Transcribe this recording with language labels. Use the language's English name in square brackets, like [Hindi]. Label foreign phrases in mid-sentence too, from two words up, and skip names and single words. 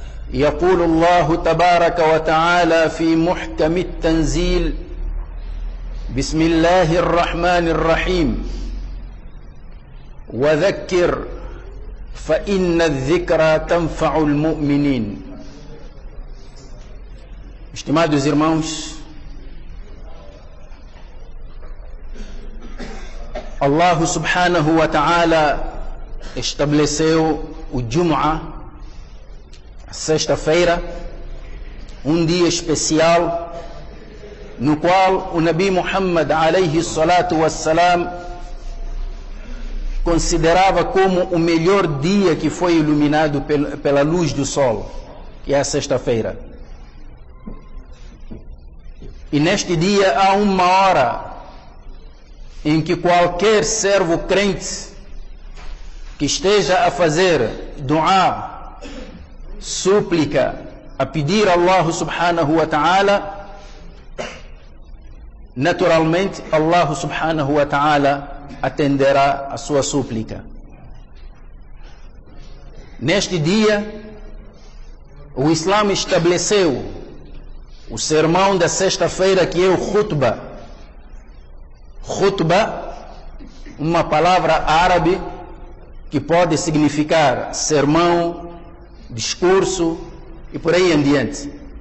[Arabic] يقول الله تبارك وتعالى في محكم التنزيل: بسم الله الرحمن الرحيم وذكر فإن الذكرى تنفع المؤمنين. [Portuguese] Estimados irmãos, [Arabic] الله سبحانه وتعالى [Portuguese] estabeleceu o Jumu'ah, sexta-feira, um dia especial no qual o Nabi Muhammad [Arabic] عليه الصلاة والسلام [Portuguese] considerava como o melhor dia que foi iluminado pela luz do sol, que é a sexta-feira. E neste dia há uma hora em que qualquer servo crente que esteja a fazer du'a, súplica, a pedir a [Arabic] الله سبحانه وتعالى, [Portuguese] naturalmente [Arabic] الله سبحانه وتعالى [Portuguese] atenderá a sua súplica. Neste dia, o Islã estabeleceu o sermão da sexta-feira, que é o khutbah. Khutbah, uma palavra árabe que pode significar sermão, discurso e por aí em diante.